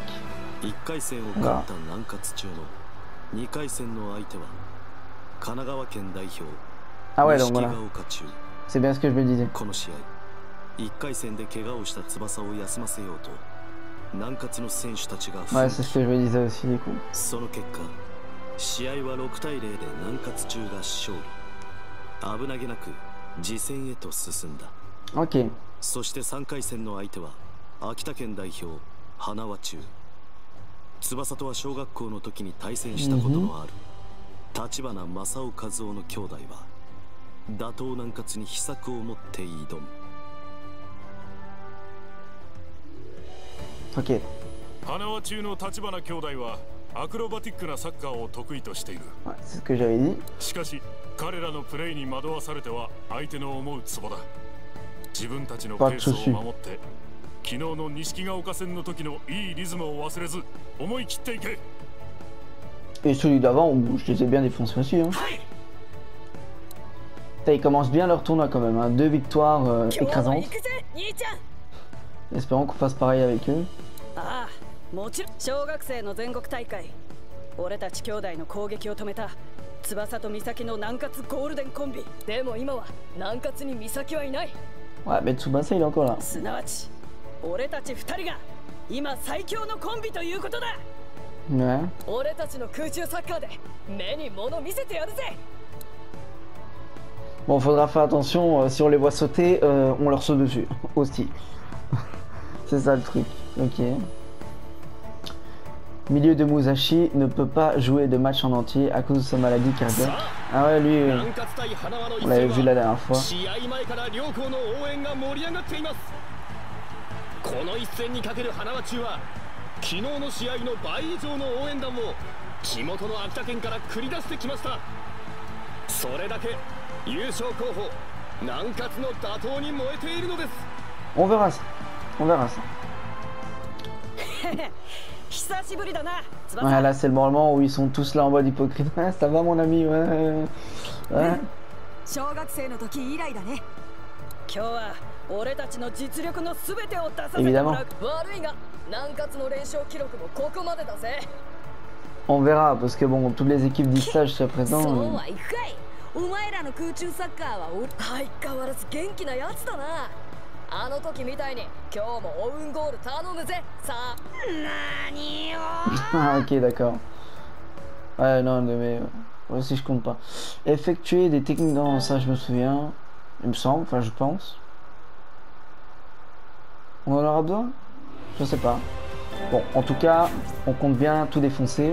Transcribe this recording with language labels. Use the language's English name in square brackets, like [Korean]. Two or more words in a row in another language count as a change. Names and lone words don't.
[French] Voilà. Ah ouais, donc voilà. C'est bien ce que je me disais. Ouais, c'est ce que je me disais aussi du coup. Ok. [Japanese] そして3回戦の相手は秋田県代表花輪中。翼とは小学校の時に対戦したことのある立花正雄和夫の兄弟は打倒南葛に秘策を持って挑む。 Ok. 花輪中の立花兄弟はアクロバティックなサッカーを得意としている。 [French] Ouais, c'est ce que j'avais dit. [Japanese] しかし彼らのプレーに惑わされては相手の思うツボだ。自分たちのペースを守って昨日の錦ヶ丘戦の時のいいリズムを忘れず思い切っていけ。 [French] Et celui d'avant, je les ai bien défoncés aussi. Hein. Ils commencent bien leur tournoi quand même, hein. 2 victoires écrasantes. Espérons qu'on fasse pareil avec eux. [Japanese] 小学生の全国大会、俺たち兄弟の攻撃を止めた翼と美咲の南葛ゴールデンコンビ。でも今は南葛に美咲はいない。 [French] Ouais, mais Tsubasa il est encore là. [Japanese] すなわち俺たち2人が今最強のコンビということだ。 [French] Ouais. [Japanese] 俺たちの空中サッカーで目に物見せてやるぜ。 [French] Bon, faudra faire attention, si on les voit sauter, on leur saute dessus aussi. C'est ça le truc. Ok. Milieu de Musashi ne peut pas jouer de match en entier à cause de sa maladie cardiaque. Ah ouais, lui, on l'avait vu la dernière fois. [Japanese] この一戦にかける花輪中は昨日の試合の倍以上の応援団を地元の秋田県から繰り出してきました。それだけ優勝候補南葛の打倒に燃えているのです。 [French] On verra ça. On verra ça. Ouais, là c'est le moment où ils sont tous là en mode hypocrite. Ouais, ça va mon ami, ouais. Ouais. Évidemment. On verra, parce que bon, toutes les équipes disent ça jusqu'à présent. [Japanese] お前らの空中サッカーは相変わらず元気なやつだな。あの時みたいに今日もオウンゴール頼むぜ。さあ、何よ。 [French] Ah, ok, d'accord. Ouais, non, mais aussi je compte pas. Effectuer des techniques dans ça, je me souviens. Il me semble, enfin je pense. On en aura besoin? Je sais pas. Bon, en tout cas, on compte bien tout défoncer.